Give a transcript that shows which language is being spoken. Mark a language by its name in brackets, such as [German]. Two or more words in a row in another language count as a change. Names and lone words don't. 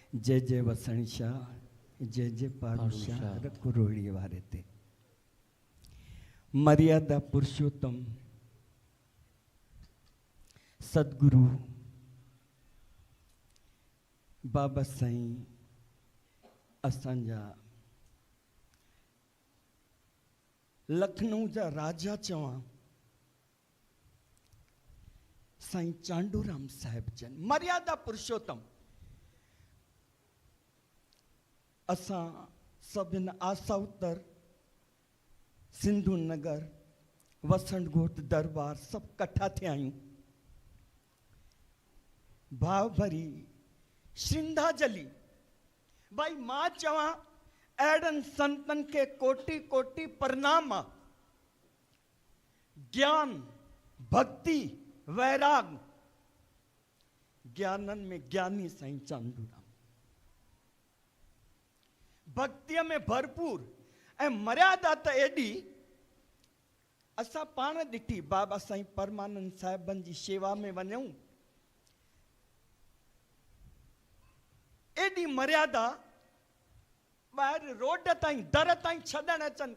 [Sindhi] जय जय वसण शाह, जय जय पारूशाह कुरोड़ी वारे ते। मर्यादा पुरुषोत्तम सदगुरु बाबा साईं असांजा लखनऊ जा राजा चवां साईं चांडूराम साहिब जन मर्यादा पुरुषोत्तम। असां सभिनि आसाउतर सिंधु नगर वसंत घोट दरबार सभु कट्ठा थिया आहियूं। भाव भरी श्रद्धांजलि भाई मां चवां अहिड़नि संतनि खे कोटि कोटि प्रणाम। ज्ञान भक्ति वैराग ज्ञाननि में ज्ञानी साईं चांडूराम, भक्तिअ में भरपूर ऐं मर्यादा त एॾी असां पाण ॾिठी। बाबा साईं परमानंद साहिबनि जी शेवा में वञूं एॾी मर्यादा, ॿाहिरि रोड ताईं दर ताईं छॾण अचनि।